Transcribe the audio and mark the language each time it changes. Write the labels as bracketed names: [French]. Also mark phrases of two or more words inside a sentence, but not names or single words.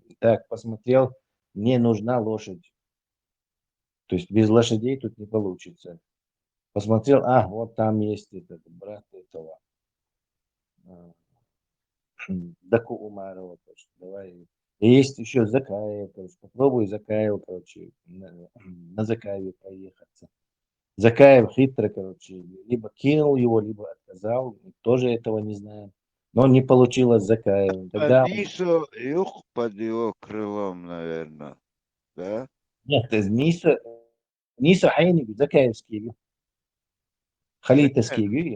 [Russian] Так, посмотрел, мне нужна лошадь. То есть без лошадей тут не получится. Посмотрел, вот там есть этот брат этого Даку Умарова, короче, давай. И есть еще Закаев, короче, попробуй Закаева, короче, на Закаеве поехаться. Закаев хитро, короче, либо кинул его, либо отказал, тоже этого не знаем. Но не получилось с Закаевым. Тогда Нисо юг под его крылом, наверное, да? нет, Ниса Хайни, Закаевский, Халитовский, говорю.